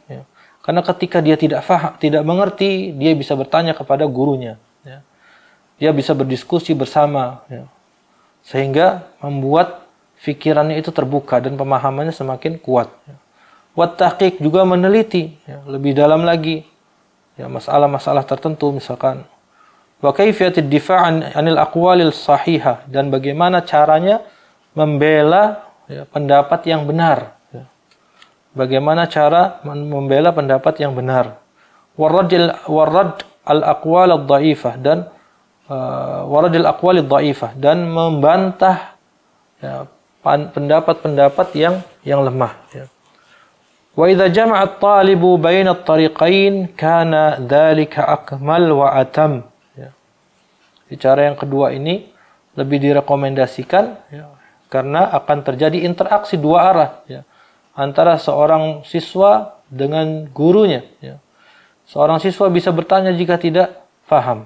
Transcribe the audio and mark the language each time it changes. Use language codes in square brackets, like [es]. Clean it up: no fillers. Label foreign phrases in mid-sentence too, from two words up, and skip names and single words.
[id] Karena ketika dia tidak mengerti, dia bisa bertanya kepada gurunya. Dia bisa berdiskusi bersama. Sehingga membuat fikirannya itu terbuka dan pemahamannya semakin kuat. [ar] والتحقيق, [id] juga meneliti lebih dalam lagi masalah-masalah tertentu, misalkan [ar] وكيفية الدفاع عن الأقوال الصحيحة, [id] dan bagaimana caranya membela pendapat yang benar. Bagaimana cara membela pendapat yang benar. [ar] ورد الأقوال الضعيفة, dan ورد الأقوال الضعيفة, [id] dan membantah pendapat-pendapat yang lemah. [ar] وإذا جمع الطالب بين الطريقين كان ذلك أكمل وأتم. [id] Cara yang kedua ini lebih direkomendasikan karena akan terjadi interaksi dua arah antara seorang siswa dengan gurunya. Seorang siswa bisa bertanya jika tidak paham.